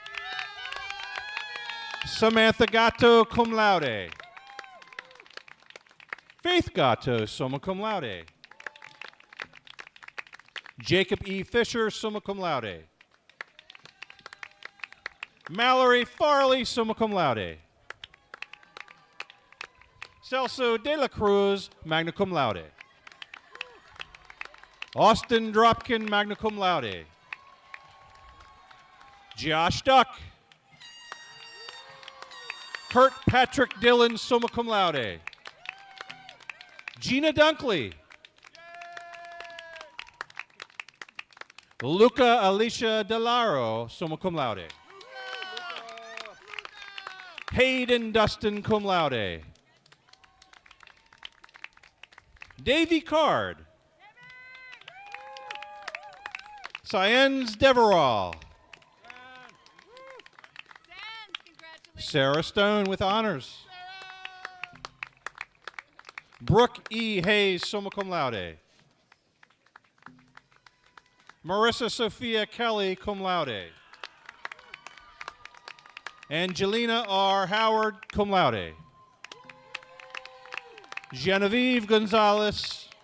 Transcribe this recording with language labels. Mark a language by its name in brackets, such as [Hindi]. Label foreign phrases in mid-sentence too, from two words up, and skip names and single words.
[English] Samantha Gatto, [Latin] cum laude. [English] Faith Gatto, [Latin] summa cum laude. [English] Jacob E. Fisher, [Latin] summa cum laude. [English] Mallory Farley, [Latin] summa cum laude. [English] Celso de la Cruz, [Latin] magna cum laude. [English] Austin Dropkin, [Latin] magna cum laude. [English] Josh Duck. Kurt Patrick Dillon, [Latin] summa cum laude. [English] Gina Dunkley. Luca Alicia Delaro, [Latin] summa cum laude. [English] Hayden Dustin, [Latin] cum laude. [English] Davy Card. Cyens Deverall. Sarah Stone with honors. Brooke E. Hayes, [Latin] summa cum laude. [English] Marissa Sophia Kelly, [Latin] cum laude. [English] Angelina R. Howard, [Latin] cum laude. [English] Genevieve Gonzalez.